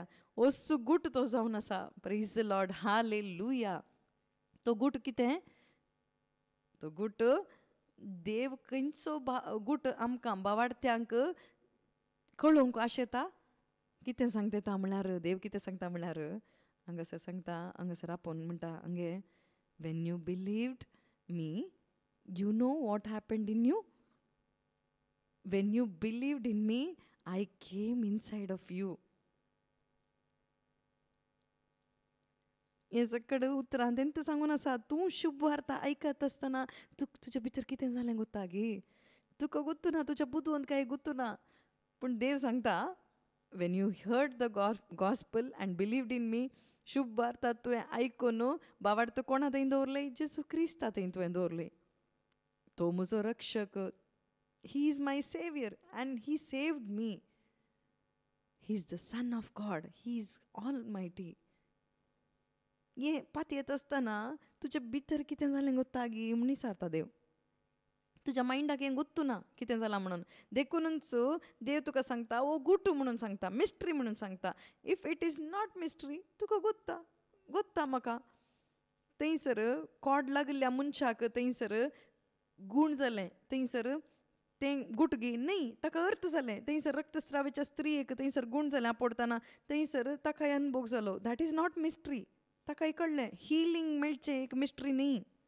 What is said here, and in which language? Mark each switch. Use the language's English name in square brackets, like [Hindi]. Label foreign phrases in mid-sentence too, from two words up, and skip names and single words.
[Konkani] होसू गुट तो जावन आसा [English] Praise the Lord [Konkani] हालेलुया तो गुट कितें तो गुट देव खंयचो गुट आमकां बावार्थ्यांक कळोवंक आशेता कितें सांगता म्हळ्यार देव कितें सांगता म्हळ्यार हांगासर सांगता हांगासर आपोवन म्हणटा हांगे [English] when you believed me you know what happened in you when you believed in me I came inside of you [Konkani] हे सकड उतरां तेंच सांगून आसा तूं शुभ वार्ता आयकत आसतना तुज्या भितर कितें जालें गोत्ता गे तुका गुत्तू ना तुज्या बुदवंत गुत्तू ना पूण देव सांगता [English] when you heard the gospel and believed in me [Konkani] शुभ वार्ता तुवें आयकून बावार्थ कोणा थंय दवरलें जेजू क्रिस्ता थंय तुवें दवरलें तो म्हजो रक्षक [English] he is my saviour and he saved me he is the Son of God he is all mighty [Konkani] हे पात येत आसतना तुज्या भितर कितें जालें गोत्ता गी म्हूण विचारता देव तुज्या मायंडाक हें गुत्तू ना कितें जालां म्हणून देखूनच देव तुका सांगता ओ गुटू म्हणून सांगता मिस्ट्री म्हणून सांगता [English] if it is not mystery [Konkani] तुका गुत्ता म्हाका थंयसर कोड लागल्या मनशाक थंयसर गूण जालें थंयसर तें गुटगी न्ही ताका अर्थ जालें थंयसर रक्तस्रावाच्या स्त्रीक थंयसर गूण जालें पडटना थंयसर ताकाय अनुभव जालो [English] that is not mystery [Konkani] ताकाय कळ्ळें हिलींग मेळचें एक मिस्ट्री न्ही